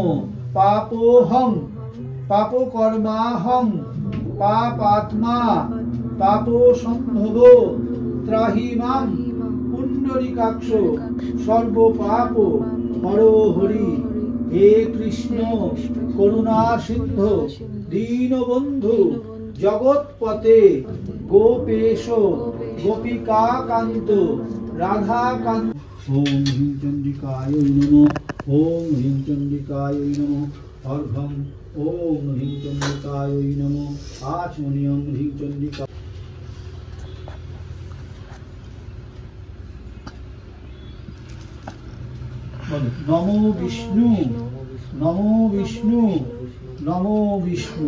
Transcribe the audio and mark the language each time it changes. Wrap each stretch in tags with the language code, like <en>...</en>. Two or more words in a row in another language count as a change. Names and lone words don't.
<sa>পাপোহং পাপকর্মাহং পাপাত্মা পাপসম্ভব ত্রাহি মাং পুণ্ডরীকাক্ষ সর্বপাপ হরো হরি। হে কৃষ্ণ করুণা সিন্ধু দীনবন্ধু জগৎপতে গোপেশ গোপিকা কান্ত রাধা কান্ত। ওম হ্রিং চণ্ডিকায় নমঃ। ওম হ্রিং চণ্ডিকায় নমঃ। অর্ঘ্যং ওম হ্রিং চণ্ডিকায় নমঃ। আচমনীয়ং হ্রিং চণ্ডিকা। নমো বিষ্ণু নমো বিষ্ণু নমো বিষ্ণু।</sa>